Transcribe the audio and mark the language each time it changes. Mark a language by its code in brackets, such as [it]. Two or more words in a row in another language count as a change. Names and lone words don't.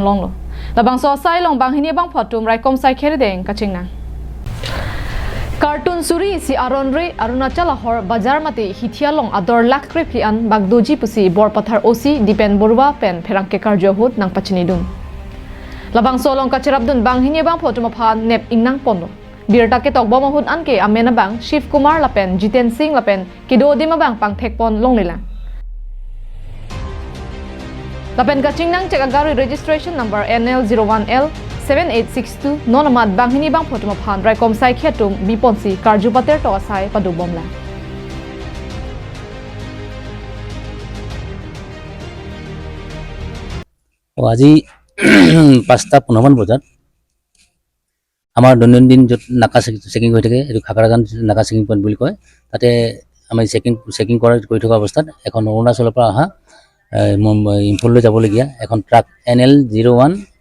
[mjw] longlo labang so sai long Banghini abangphu raikom sai khere deng kacningnang Cartoon suri si aronre Arunachal ahor bazar mate hithialong ador lakh kripian bagdoji pusi Borpathar OC dipen borwa pen pherangke karjo hut nang pachinidun labang solong kachirabdun Banghini abangphu pha nep ingnang pondo birta ke tokbo mahut anke amena bang Shiv Kumar lapen Jiten Singh lapen kido dima bang pang thekpon longlila lapen kacningnang check agari [en] registration number [mjw] NL01L 7862 nonamat Banghini bang photoma phan raikom sai khetum biponsi karju pater to asai padu bomla [as] আজি ৫টা ১৫ বজাত আমাৰ দৈনন্দিন য'ত নাকা চেকিং হৈ থাকে এইটো খাকৰাজান নাকা [en] checking point [as] বুলি কয় তাতে আমি চেকিং কৰি থকা অৱস্থাত এখন অৰুণাচলৰ পৰা অহা ইম্ফললৈ যাবলগীয়া এখন ট্ৰাক NL01